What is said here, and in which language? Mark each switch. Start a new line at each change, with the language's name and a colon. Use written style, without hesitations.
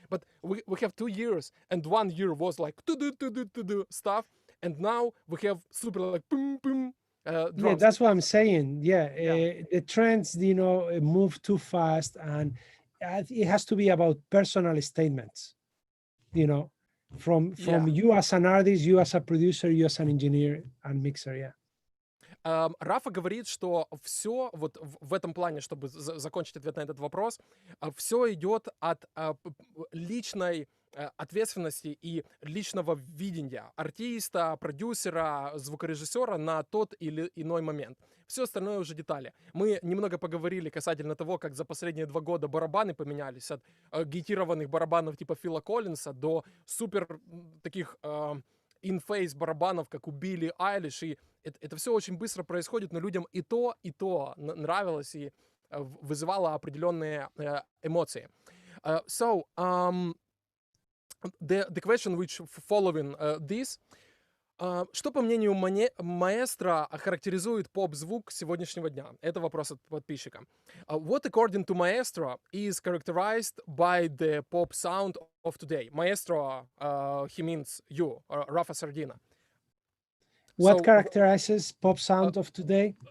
English: But we have 2 years, and 1 year was like to do stuff, and now we have super like boom boom drums. Yeah, that's what I'm saying. Yeah, the trends, move too fast, and it has to be about personal statements. From you as an artist, you as a producer, you as an engineer and mixer. Yeah.
Russian: Рафа говорит, что все вот в этом плане, чтобы закончить ответ на этот вопрос, все идет от личной ответственности и личного видения артиста, продюсера, звукорежиссера на тот или иной момент. Все остальное уже детали. Мы немного поговорили касательно того, как за последние 2 года барабаны поменялись от гитированных барабанов типа Фила Коллинса до супер таких in-face барабанов, как у Билли Айлиш, и это все очень быстро происходит, но людям и то нравилось и вызывало определенные эмоции.
English: So, the question which following this,
Russian: что, по мнению маэстро, характеризует поп-звук сегодняшнего дня? Это вопрос от подписчика.
English: What, according to Maestro, is characterized by the pop sound of today? Maestro, he means you, Rafa Sardina. What characterizes pop sound of today?